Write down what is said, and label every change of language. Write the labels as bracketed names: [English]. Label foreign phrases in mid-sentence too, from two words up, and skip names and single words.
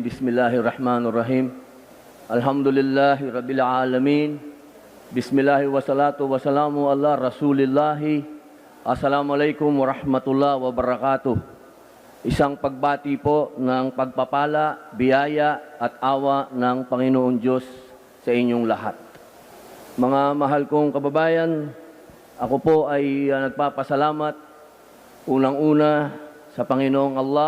[Arabic] بسم الله الرحمن الرحيم الحمد لله رب العالمين بسم الله والصلاة والسلام على رسول الله السلام عليكم ورحمة الله وبركاته. [Filipino] Isang pagbati po ng pagpapala, biyaya at awa ng Panginoon Diyos sa inyong lahat. Mga mahal kong kababayan, ako po ay nagpapasalamat unang-una sa Panginoong Allah.